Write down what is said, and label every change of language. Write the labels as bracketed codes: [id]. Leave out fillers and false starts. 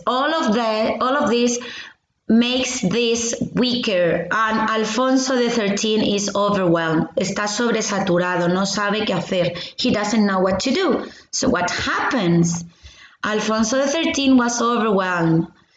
[en] All of this makes this weaker, and Alfonso XIII is overwhelmed. [es] Está sobresaturado, no sabe qué hacer. [en] He doesn't know what to do. So what happens? Alfonso XIII was overwhelmed.